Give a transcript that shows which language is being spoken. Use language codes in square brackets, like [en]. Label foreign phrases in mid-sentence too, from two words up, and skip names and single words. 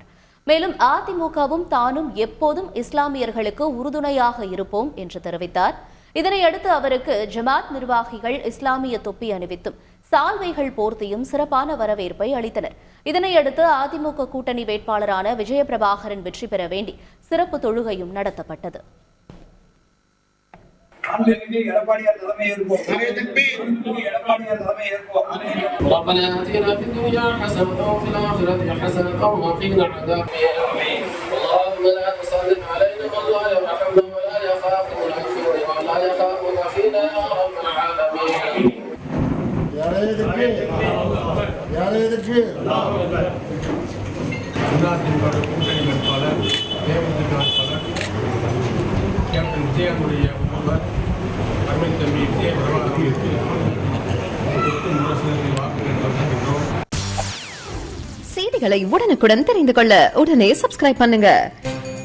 [ta] மேலும் அதிமுகவும் தானும் எப்போதும் இஸ்லாமியர்களுக்கு உறுதுணையாக இருப்போம் என்று தெரிவித்தார். இதனையடுத்து அவருக்கு ஜமாத் நிர்வாகிகள் இஸ்லாமிய தொப்பி அணிவித்தும் சால்வைகள் போர்த்தியும் சிறப்பான வரவேற்பை அளித்தனர். இதனையடுத்து அதிமுக கூட்டணி வேட்பாளரான விஜயபிரபாகரன் வெற்றி பெற வேண்டி சிறப்பு தொழுகையும் நடத்தப்பட்டது. [ar] ربنا آتنا في الدنيا حسنة وفي الآخرة حسنة وقنا عذاب النار. اللهم لا تسلط علينا من لا يرحمنا ولا يخافنا فينا ولا يخافنا فينا يا رب العالمين. يا ريت الخير يا ريت الخير. [ta] கூட்டணி வேட்பாளர் தேமுதிக வேட்பாளர் கேப்டன் விஜயனுடைய முகவர் அருமை தம்பி விஜயபிரபாகரனுக்கு வாக்கு கேட்கின்றோம். செய்திகளை உடனுக்குடன் தெரிந்து கொள்ள உடனே சப்ஸ்கிரைப் பண்ணுங்க.